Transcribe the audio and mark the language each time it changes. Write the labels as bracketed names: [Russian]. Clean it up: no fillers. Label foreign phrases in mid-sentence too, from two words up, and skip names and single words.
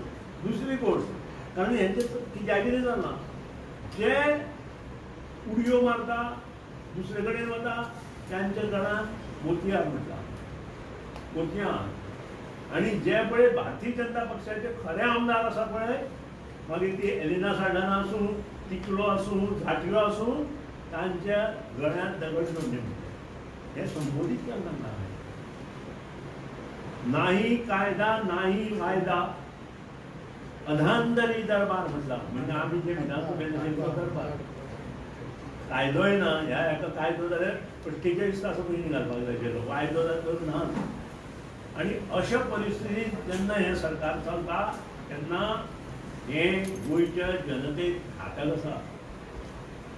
[Konkani] दुसरी गोश्ट कारण हेंचे कित्याकितें जालां जे उडयो मारता दुसरे कडेन वता त्यांच्या घरांत मोतयार म्हणटा मोतयार. आनी जे पळय भारतीय जनता पक्षाचे खरे आमदार आसा पळय मागीर ती एलिना साल्ढाणा आसूं, तिकलो आसूं, झाटयो आसूं, तांच्या गळ्यांत दगड जोडले म्हणटा. हें संबोधीत केन्ना नाही कायदा नाही वायदा अधांतरी दरबार म्हटला. म्हणजे आमी जे विधानसभेन दरबार कायदोय ना. ह्या हेका कायदो जाल्यार 48 तास पयलीं घालपाक जाय आशिल्लो, वायदो तर ना. आनी अशा परिस्थितींत जेन्ना हें सरकार चलता तेन्ना हें गोंयच्या जनतेक घातक आसा.